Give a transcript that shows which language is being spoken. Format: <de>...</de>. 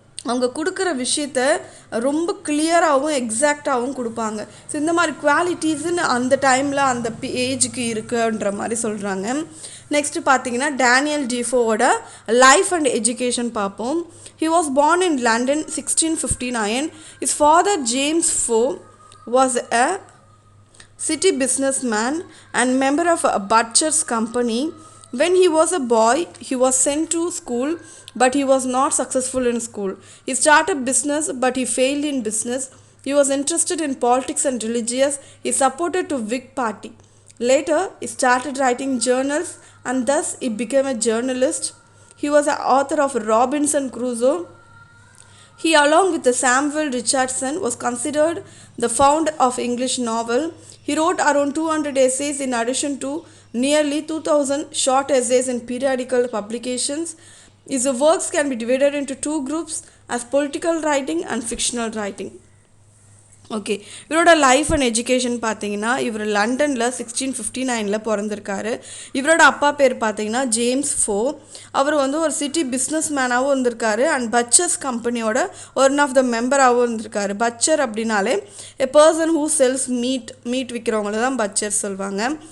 <ta>அவங்க கொடுக்குற விஷயத்த ரொம்ப கிளியராகவும் எக்ஸாக்டாகவும் கொடுப்பாங்க. ஸோ இந்த மாதிரி குவாலிட்டிஸ்ன்னு அந்த டைமில் அந்த ஏஜுக்கு இருக்குன்ற மாதிரி சொல்கிறாங்க. நெக்ஸ்ட்டு பார்த்தீங்கன்னா டேனியல் டிஃபோவோட லைஃப் அண்ட் எஜுகேஷன் பார்ப்போம்.</ta> <en>He was born in London 1659. His father James Defoe was a city businessman and member of a butcher's company. When he was a boy, he was sent to school, but he was not successful in school. He started business, but he failed in business. He was interested in politics and religious. He supported to Whig party. Later, he started writing journals, and thus he became a journalist. He was the author of Robinson Crusoe. He, along with Samuel Richardson, was considered the founder of English novel. He wrote around 200 essays in addition to nearly 2000 short essays in periodical publications. His works can be divided into two groups as political writing and fictional writing.</en> <ta>Okay, இவரோட life and education பார்த்தீங்கன்னா இவர் லண்டனில் 1659 பிறந்திருக்காரு. இவரோட அப்பா பேர் பார்த்தீங்கன்னா James ஃபோ. அவர் வந்து ஒரு சிட்டி பிஸ்னஸ் மேனாகவும் இருந்திருக்காரு அண்ட் பச்சர்ஸ் கம்பெனியோட ஒன் ஆஃப் த மெம்பராகவும் இருந்திருக்காரு. பச்சர் அப்படின்னாலே</ta> <en>a person who sells meat</en> <ta>விற்கிறவங்கள தான் பச்சர் சொல்லுவாங்க.</ta>